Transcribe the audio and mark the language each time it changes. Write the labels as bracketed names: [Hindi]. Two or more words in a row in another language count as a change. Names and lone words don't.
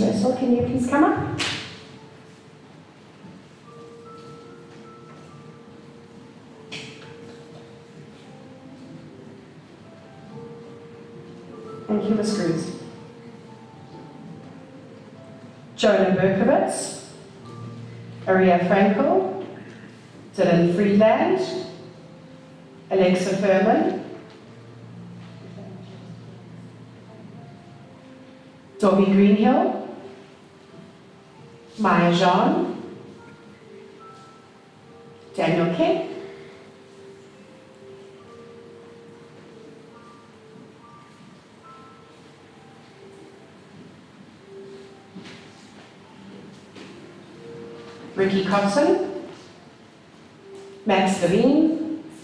[English] Russell, can you please come up? Thank you, Ms. Cruz. Jonah Berkowitz, Aria Frankel, Dylan Friedland, Alexa Furman, Dobby Greenhill, Maya Jean, Daniel King, Ricky Cotson, Max Levine,